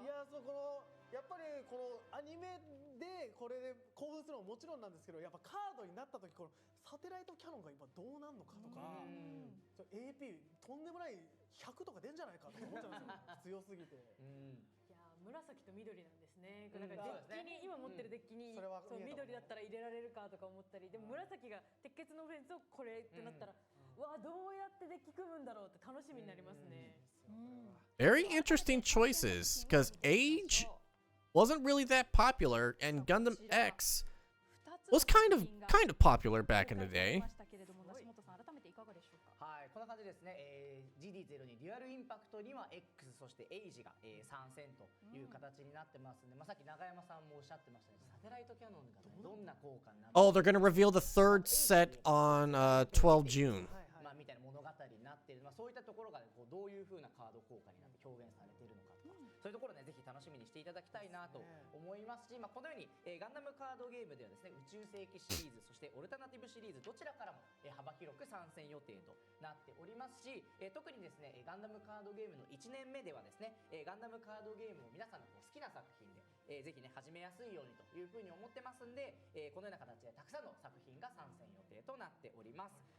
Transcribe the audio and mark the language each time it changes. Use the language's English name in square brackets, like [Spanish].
[Japanese] いやそうこのやっぱりこのアニメでこれで興奮するのももちろんなんですけど、やっぱカードになった時このサテライトキャノンが今どうなんのかとか、AP とんでもない100とか出んじゃないかって思っちゃうんですよ強すぎて。いやー紫と緑なんですね。うんなんかデッキに、今持ってるデッキに、それはそう見えたもんね緑だったら入れられるかとか思ったり、でも紫が鉄血のフェンスをこれってなったら、わあどうやってデッキ組むんだろうって楽しみになりますね。 [English] Very interesting choices, because Age wasn't really that popular, and Gundam X was kind of popular back in the day. [Japanese] はい、こんな感じですね、GD02 デュアルインパクトには X そしてエイジが、参戦という形になってますんで、さっき永山さんもおっしゃってましたね、サテライトキャノンが、ね、どんな効果になって [English] Oh, they're gonna reveal the 3rd set on 12 June. [Japanese] みたいな物語になっている、そういったところが、ね、こうどういう風なカード効果になって表現されているのかとか、そういうところねぜひ楽しみにしていただきたいなと思いますし、このように、ガンダムカードゲームではですね、宇宙世紀シリーズそしてオルタナティブシリーズどちらからも、幅広く参戦予定となっておりますし、特にですねガンダムカードゲームの1年目ではですね、ガンダムカードゲームを皆さんの好きな作品で、ぜひね始めやすいようにというふうに思ってますんで、このような形でたくさんの作品が参戦予定となっております。